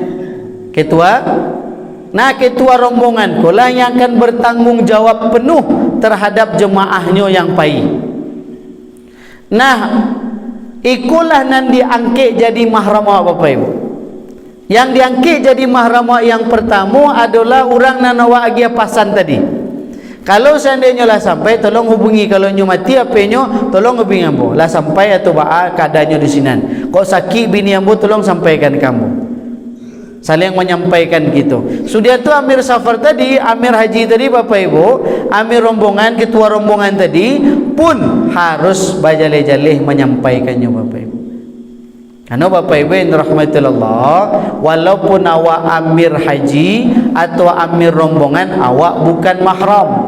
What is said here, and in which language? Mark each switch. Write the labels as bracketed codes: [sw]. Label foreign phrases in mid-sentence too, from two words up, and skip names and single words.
[id] Ketua rombongan kolah yang akan bertanggung jawab penuh terhadap jemaahnya yang pai. [min] Ikulah nan diangkit jadi mahram Bapak Ibu. [id] Yang diangkit jadi mahram yang pertama adalah orang [min] nan awak agi pasan [id] tadi. Kalau seandainya lah sampai, tolong hubungi. Kalau nyo mati apa nyo, tolong hubungi ambo. [min] Lah sampai atau baa keadaannya di sinan. Kok sakit bini ambo, tolong sampaikan kamu. [id] Saling menyampaikan gitu. Sudah tu amir safar tadi, amir haji tadi Bapak Ibu, amir rombongan, ketua rombongan tadi pun harus bajaleh-jaleh menyampaikannya Bapak Ibu. Karena Bapak Ibu yang rahmatullah, walaupun awak amir haji atau amir rombongan, awak bukan mahram.